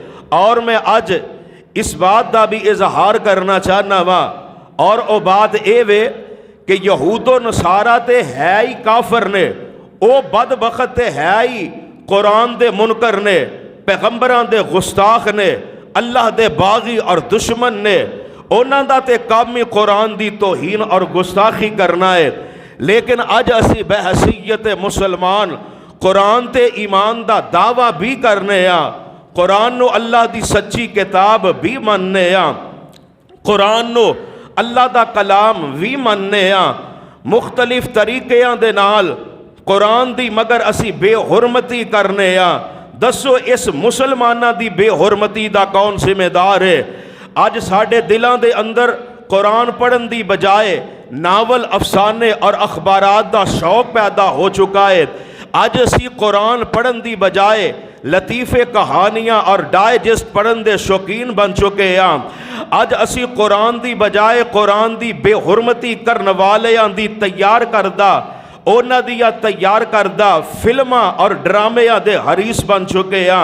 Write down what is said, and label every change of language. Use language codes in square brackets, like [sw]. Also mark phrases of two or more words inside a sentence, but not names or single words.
[pa] اور میں اج اس بات دا بھی اظہار کرنا چاہنا وا، اور او بات اے وے کہ یہود و نصارہ تے ہے ہی کافر نے، او بدبخت تے ہے ہی قرآن دے منکر نے، پیغمبران دے گستاخ نے، اللہ دے باغی اور دشمن نے، انہاں دا تے کام ہی قرآن دی توہین اور گستاخی کرنا ہے۔ لیکن اج اسی بحیثیت مسلمان قرآن تے ایمان دا دعویٰ بھی کرنے ہاں، قرآن نو اللہ دی سچی کتاب بھی مننے ہاں، قرآن نو اللہ دا کلام بھی مننے ہاں، مختلف طریقیاں دے نال قرآن دی مگر اسی بے حرمتی کرنے ہاں۔ دسو اس مسلمانہ دی بے حرمتی دا کون ذمہ دار ہے؟ اج ساڈے دلاں دے اندر قرآن پڑھن دی بجائے ناول افسانے اور اخبارات دا شوق پیدا ہو چکا ہے۔ اج اسی قرآن پڑھن دی بجائے لطیفے کہانیاں اور ڈائجسٹ پڑھن دے شوقین بن چکے ہیں۔ اج اسی قرآن دی بجائے قرآن دی بے حرمتی کرن والیاں دی تیار کردہ اونا دیا تیار کردہ فلماں اور ڈرامے دے حریص بن چکے ہیں۔